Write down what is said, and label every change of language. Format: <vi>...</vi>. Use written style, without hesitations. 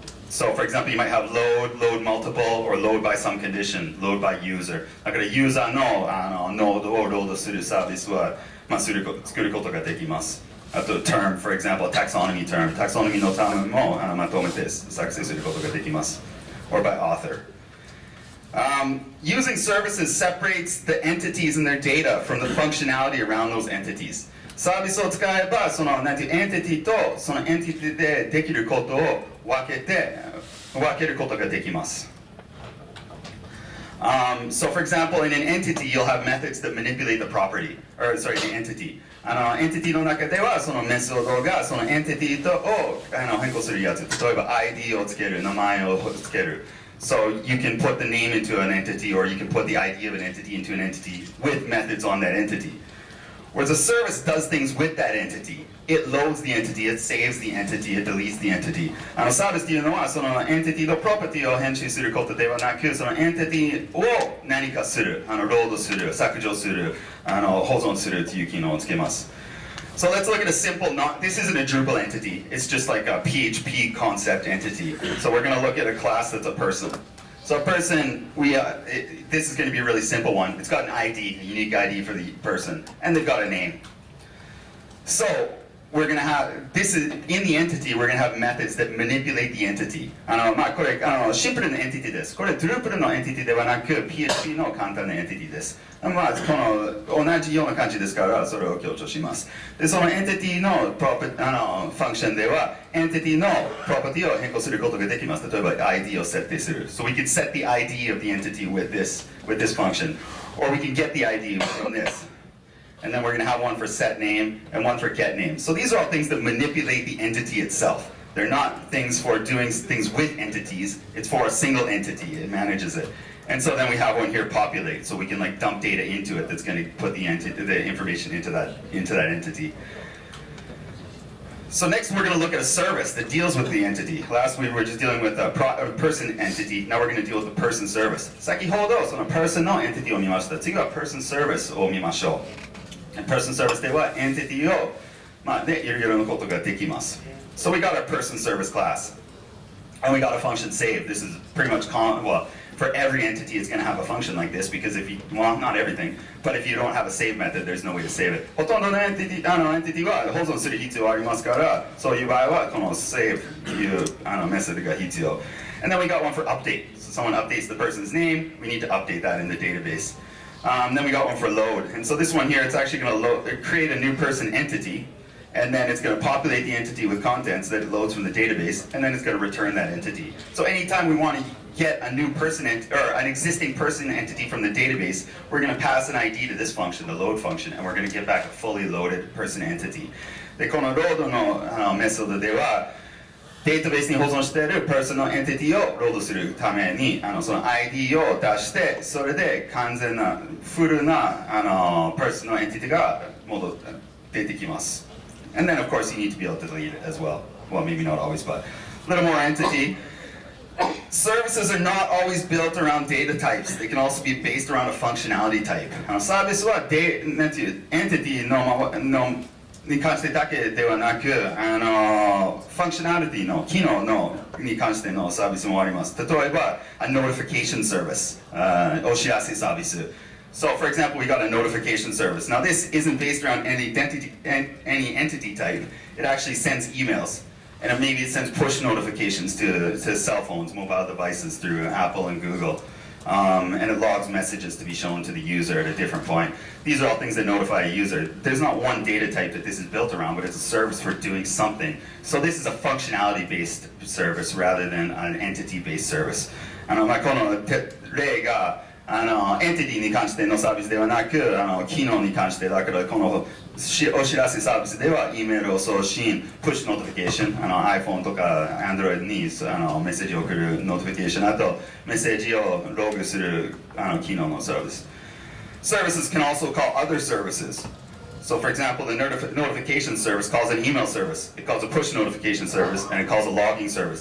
<en>So for example, you might have load multiple, or load by some condition, load by user.</en> <ja>だからユーザーのノードをロードするサービスは作ることができます。</ja> <en>あと term, for example, taxonomy term.</en> <ja>Taxonomy のタームもまとめて作成することができます。</ja> <en>Or by author. Using services separates the entities and their data from the functionality around those entities.</en> <ja>サービスを使えば、そのエンティティとそのエンティティでできることを分けることができます。</ja> <en>So for example, in an entity, you'll have methods that manipulate the property, or sorry, the entity.</en> <ja>エンティティの中ではそのメソッドがそのエンティティを変更するやつ。例えば ID をつける、名前をつける。</ja> <en>So you can put the name into an entity, or you can put the ID of an entity into an entity with methods on that entity. Whereas a service does things with that entity. It loads the entity, it saves the entity, it deletes the entity.</en> <ja>サービスというのはそのエンティティのプロパティを編集することではなく、そのエンティティを何かする、ロードする、削除する、保存するという機能をつけます。</ja> <en>So let's look at a simple, this isn't a Drupal entity, it's just like a PHP concept entity. So we're going to look at a class that's a person. So a person, this is going to be a really simple one. It's got an ID, a unique ID for the person, and they've got a name. So we're going to have, in the entity, we're going to have methods that manipulate the entity.</en> <ja>これシンプルなエンティティです。これ Drupal のエンティティではなく PHP の簡単なエンティティです。この同じような感じですからそれを強調します。でそのエンティティのファンクションではエンティティのプロパティを変更することができます。例えば ID を設定する。</ja> <en>So we can set the ID of the entity with this function, or we can get the ID from this. And then we're going to have one for set name and one for get name. So these are all things that manipulate the entity itself. They're not things for doing things with entities. It's for a single entity. It manages it. And so then we have one here, populate. So we can dump data into it that's going to put the information into that entity. So next we're going to look at a service that deals with the entity. Last we were just dealing with a person entity. Now we're going to deal with the person service.</en> <ja>先ほどその person の entity を見ました。次は person service を見ましょう。 person service ではエンティティをでいろいろなことができます。</ja> <en>So we got our person service class, and we got a function save. This is pretty much common. Well, for every entity, it's going to have a function like this because if you, well, not everything, but if you don't have a save method, there's no way to save it.</en> <ja>ほとんどのエンティティは保存する必要ありますから、そういう場合はこの save というメソッドが必要。</ja> <en>And then we got one for update. So someone updates the person's name, we need to update that in the database. Then we got one for load. And so this one here, it's actually going to create a new person entity, and then it's going to populate the entity with contents that it loads from the database, and then it's going to return that entity. So anytime we want to get a new person or an existing person entity from the database, we're going to pass an ID to this function, the load function, and we're going to get back a fully loaded person entity.</en> <ja>で、このロードのメソッドでは、データベースに保存しているパーソナルエンティティをロードするためにその ID を出してそれで完全なフルなパーソナルエンティティが出てきます。</ja> <en>And then of course you need to be able to delete it as well. Well, maybe not always, but a little more entity. Services are not always built around data types. They can also be based around a functionality type.</en> <ja>サービスはなんていうエンティティに関してだけではなく、ファンクショナリティの機能に関してのサービスもあります。例えば、</ja> <en>a notification service、</en> <ja>お知らせサービス。</ja> <en>So, for example, we got a notification service. Now, this isn't based around any entity type. It actually sends emails. And maybe it sends push notifications to cell phones, mobile devices through Apple and Google. And it logs messages to be shown to the user at a different point. These are all things that notify a user. There's not one data type that this is built around, but it's a service for doing something. So this is a functionality-based service rather than an entity-based service.</en> <ja>この例がエンティティに関してのサービスではなく、機能に関してだからこのお知らせサービスでは E メールを送信、Push Notification、iPhone とか Android にメッセージを送る Notification、あとメッセージをログする機能のサービス。</ja> <en>Services can also call other services. So for example, the notification service calls an email service, it calls a push notification service, and it calls a logging service.</en>